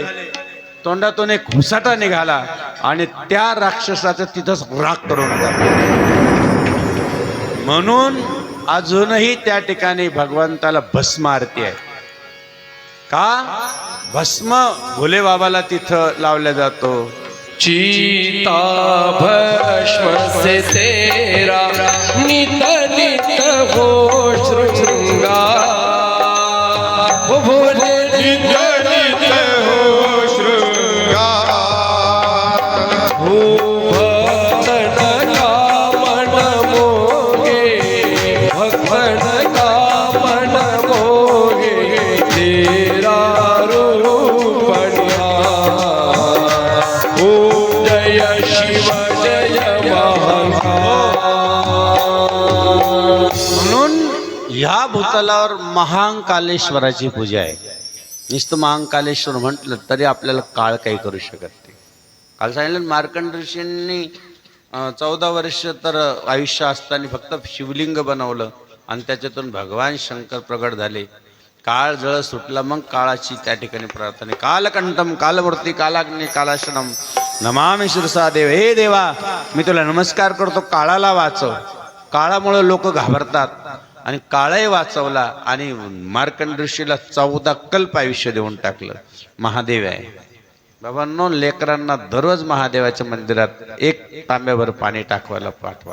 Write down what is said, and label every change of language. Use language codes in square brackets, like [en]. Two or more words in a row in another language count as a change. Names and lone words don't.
[mr] तोंडातून एक हुसाटा निघाला आणि त्या राक्षसाचं तिथंच राख करून टाकलं. म्हणून अजूनही त्या ठिकाणी भगवंताला भस्म आरती आहे. का? भस्म भोले बाबाला तिथं लावला जातो. [hi] चीता भस्म से तेरा नित नित हो शृंगार. हो भोले नित नित हो शृंगार. हो भक्तन का मन मोहे, भक्तन का मन मोहे, तेरा रूप निहार. ओ जय शिव जय महाकाल. [mr] म्हणून ह्या भूतलावर महाकालेश्वराची पूजा आहे. नुसतं महाकालेश्वर म्हटलं तरी आपल्याला काळ काही करू शकत नाही. काल सांगितलं मार्कंड ऋषींनी 14 वर्ष तर आयुष्य असताना फक्त शिवलिंग बनवलं आणि त्याच्यातून भगवान शंकर प्रगट झाले. काळ जळ सुटला, मग काळाची त्या ठिकाणी प्रार्थना. [sa] कालकंठम कालमूर्ती कालाग्नी कालाशनम नमामि शिरसा देव. [mr] हे देवा, मी तुला नमस्कार करतो, काळाला वाचव. काळामुळे लोक घाबरतात आणि काळही वाचवला आणि मार्कंड ऋषीला 14 कल्प आयुष्य देऊन टाकलं. महादेव आहे बाबांनो. लेकरांना दररोज महादेवाच्या मंदिरात 1 तांब्याभर पाणी टाकवायला पाठवा.